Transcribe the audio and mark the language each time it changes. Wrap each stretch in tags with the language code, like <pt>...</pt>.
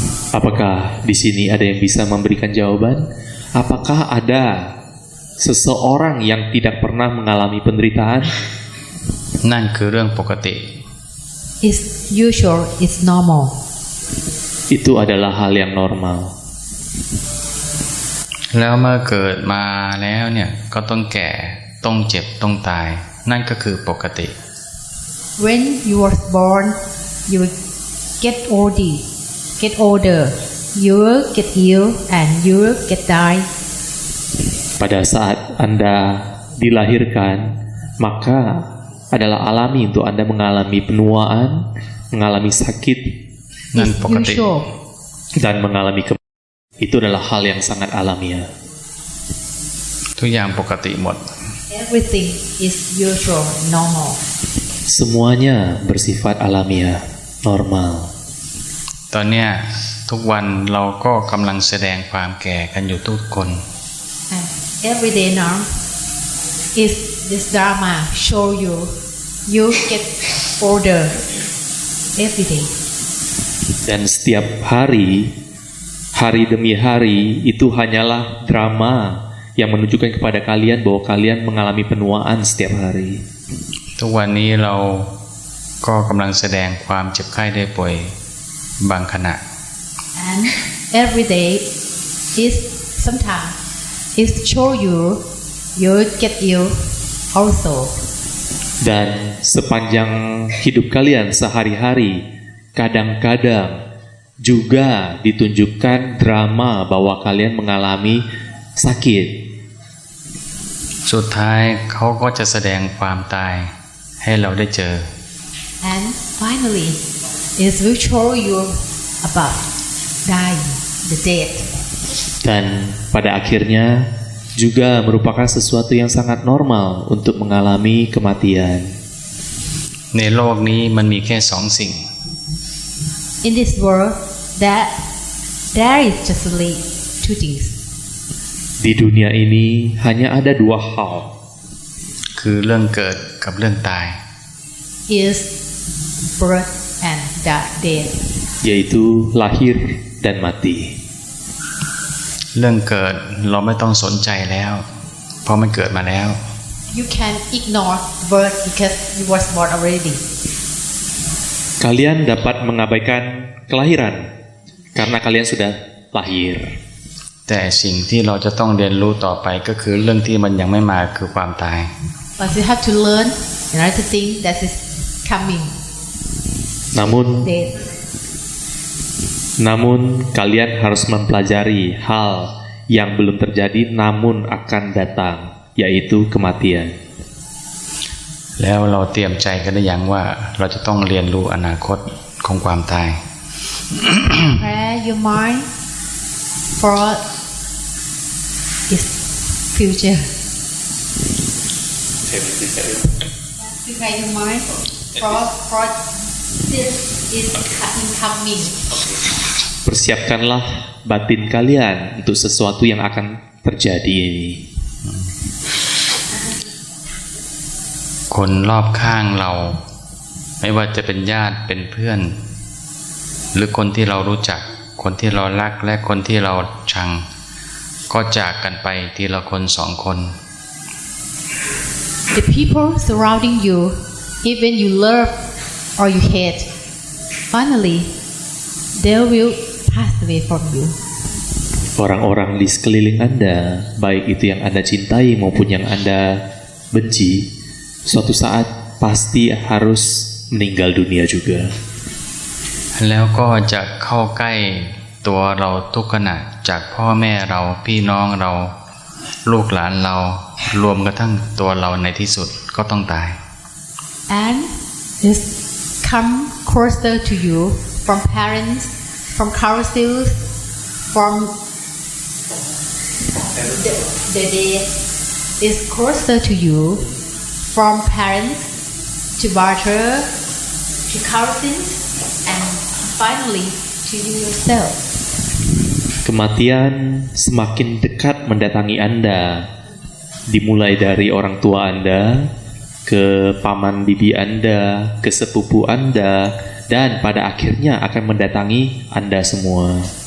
<id>Apakah di sini ada yang bisa memberikan jawaban? Apakah ada seseorang yang tidak pernah mengalami penderitaan?</id> <th>นั่นคือเรื่องปกติ</th> <en>It's usual, it's normal.</en> <id>Itu adalah hal yang normal.</id> <th>แล้วเมื่อเกิดมาแล้วเนี่ยก็ต้องแก่ต้องเจ็บต้องตายนั่นก็คือปกติ</th> <en>When you were born, you will get older, you will get ill, and you will get die.</en> <id>Pada saat Anda dilahirkan, maka adalah alami untuk Anda mengalami penuaan, mengalami sakit,</id> <th>นั่น</th> <en>It's</en> <th>ปกติ</th> <en>usual.</en> <id>dan mengalami kematian. Itu adalah hal yang sangat alamiah.</id> <th>ทุกอย่างปกติหมด</th> <en>Everything is usual, normal.</en> <id>Semuanya bersifat alamiah, normal.</id> <th>ตอนเนี้ยทุกวันเราก็กำลังแสดงความแก่กันอยู่ทุกคน</th> <en>And every day now is this drama show you get older every day.</en> <id>Dan setiap hari, hari demi hari, itu hanyalah drama yang menunjukkan kepada kalian bahwa kalian mengalami penuaan setiap hari.</id> <th>ทุกวันนี้เราก็กำลังแสดงความเจ็บไข้ได้ป่วยบางขณะ</th> <en>And every day is sometimes it show you get ill also.</en> <id>Dan sepanjang hidup kalian sehari-hari, kadang-kadang juga ditunjukkan drama bahwa kalian mengalami sakit.</id> <th>สุดท้ายเขาก็จะแสดงความตายให้เราได้เจอ</th> <en>And finally, it will show you about dying, the death.</en> <id>Dan pada akhirnya juga merupakan sesuatu yang sangat normal untuk mengalami kematian.</id> <th>ในโลกนี้มันมีแค่สองสิ่ง</th> <en>In this world, that there is just only two things.</en> <id>Di dunia ini hanya ada dua hal,</id> <th>คือเรื่องเกิดกับเรื่องตาย</th> <en>Is birth and death.</en> <id>yaitu lahir dan mati.</id> <th>เรื่องเกิดเราไม่ต้องสนใจแล้ว เพราะมันเกิดมาแล้ว</th> <en>You can ignore birth because you was born already.</en> <id>Kalian dapat mengabaikan kelahiran karena kalian sudah lahir.</id> <th>แต่สิ่งที่เราจะต้องเรียนรู้ต่อไปก็คือเรื่องที่มันยังไม่มาคือความตาย</th> <en>But you have to learn another thing that is coming. Death.</en> <id>Namun kalian harus mempelajari hal yang belum terjadi namun akan datang, yaitu kematian.</id> <th>แล้วเราเตรียมใจกันหรือยังว่าเราจะต้องเรียนรู้อนาคตของความตาย</th> <en>Prepare your mind for its future. Prepare your mind for this is incoming.</en> <id>Persiapkanlah batin kalian untuk sesuatu yang akan terjadi ini.</id> <th>คนรอบข้างเราไม่ว่าจะเป็นญาติเป็นเพื่อน หรือคนที่เรารู้จักคนที่เรารักและคนที่เราชังก็จากกันไปทีละคนสองคน</th> <en>The people surrounding you, even you love or you hate, finally they will pass away from you.</en> <id>Orang-orang di sekeliling Anda, baik itu yang Anda cintai maupun yang Anda benci, suatu saat pasti harus meninggal dunia juga.</id> <th>แล้วก็จะเข้าใกล้ตัวเราทุกขณะจากพ่อแม่เราพี่น้องเราลูกหลานเรารวมกระทั่งตัวเราในที่สุดก็ต้องตาย</th> <en>And this come closer to you from parents, from councils, from the day is closer to you from parents to barter to cousins and finally to you yourself.</en> <id>Kematian semakin dekat mendatangi Anda, dimulai dari orang tua Anda, ke paman bibi Anda, ke sepupu Anda, dan pada akhirnya akan mendatangi Anda semua.</id>